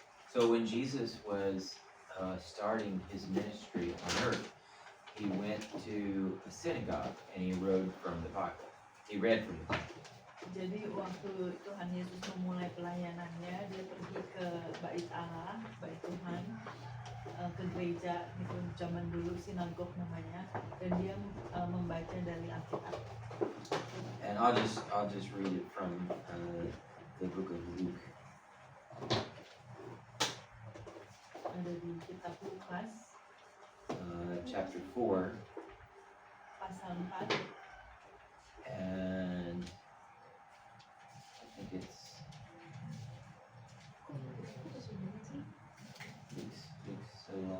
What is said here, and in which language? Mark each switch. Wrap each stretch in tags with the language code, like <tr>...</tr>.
<en>So when Jesus was starting his ministry on earth, he went to a synagogue and he read from the Bible. He read from the Bible.</en> <id>Jadi waktu Tuhan Yesus memulai pelayanannya, dia pergi ke Bait Allah, Bait Tuhan, ke gereja itu zaman dulu sinagog namanya, dan dia membaca dari Alkitab.</id> <en>And I'll just read it from the book of Luke.</en> <id>Ada di kitab Lukas</id> <en>Chapter 4</en> <id>pasal 4</id> <en>and I think it's Luke's so long.</en>